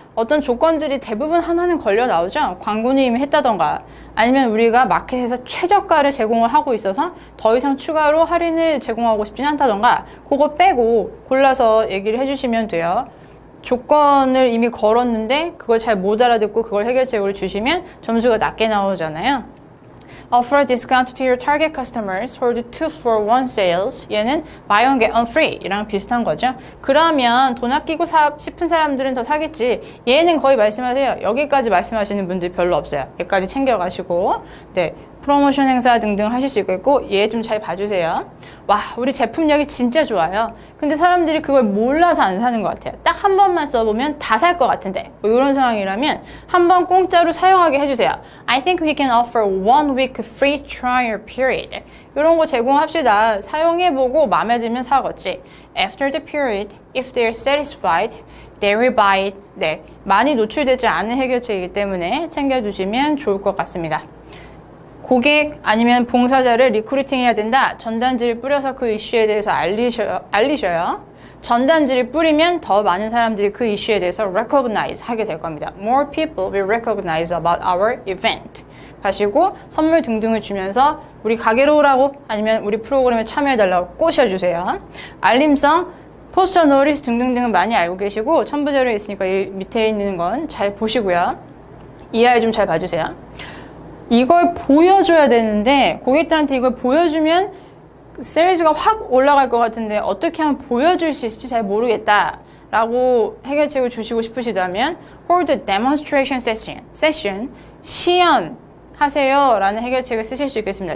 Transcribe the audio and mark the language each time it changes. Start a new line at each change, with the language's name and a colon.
Korean: 어떤 조건들이 대부분 하나는 걸려 나오죠. 광고는 이미 했다던가 아니면 우리가 마켓에서 최저가를 제공을 하고 있어서 더 이상 추가로 할인을 제공하고 싶진 않다던가 그거 빼고 골라서 얘기를 해주시면 돼요. 조건을 이미 걸었는데 그걸 잘 못 알아듣고 그걸 해결책으로 주시면 점수가 낮게 나오잖아요.
English: Offer discount to your target customers for the 2-for-1 sales.
Korean: 얘는
English: buy one get one free
Korean: 이랑 비슷한 거죠. 그러면 돈 아끼고 싶은 사람들은 더 사겠지. 얘는 거의 말씀하세요. 여기까지 말씀하시는 분들 별로 없어요. 얘까지 챙겨가시고 네, 프로모션 행사 등등 하실 수 있겠고 얘 좀 잘 봐주세요. 와, 우리 제품력이 진짜 좋아요. 근데 사람들이 그걸 몰라서 안 사는 것 같아요. 딱 한 번만 써보면 다 살 것 같은데 뭐 이런 상황이라면 한 번 공짜로 사용하게 해주세요.
English: I think we can offer 1 week free trial period.
Korean: 이런 거 제공합시다. 사용해보고 마음에 들면 사겠지.
English: After the period, if they're satisfied, they will buy it.
Korean: 네, 많이 노출되지 않은 해결책이기 때문에 챙겨두시면 좋을 것 같습니다. 고객 아니면 봉사자를 리크루팅 해야 된다. 전단지를 뿌려서 그 이슈에 대해서 알리셔요. 전단지를 뿌리면 더 많은 사람들이 그 이슈에 대해서 recognize 하게 될 겁니다.
English: More people will recognize about our event.
Korean: 가시고 선물 등등을 주면서 우리 가게로 오라고 아니면 우리 프로그램에 참여해달라고 꼬셔주세요. 알림성, 포스터 노리스 등등등은 많이 알고 계시고 첨부자료에 있으니까 이 밑에 있는 건 잘 보시고요. 이하에 좀 잘 봐주세요. 이걸 보여줘야 되는데 고객들한테 이걸 보여주면 세일즈가 확 올라갈 것 같은데 어떻게 하면 보여줄 수 있을지 잘 모르겠다 라고 해결책을 주시고 싶으시다면
English: hold a demonstration session
Korean: 시연하세요 라는 해결책을 쓰실 수 있겠습니다.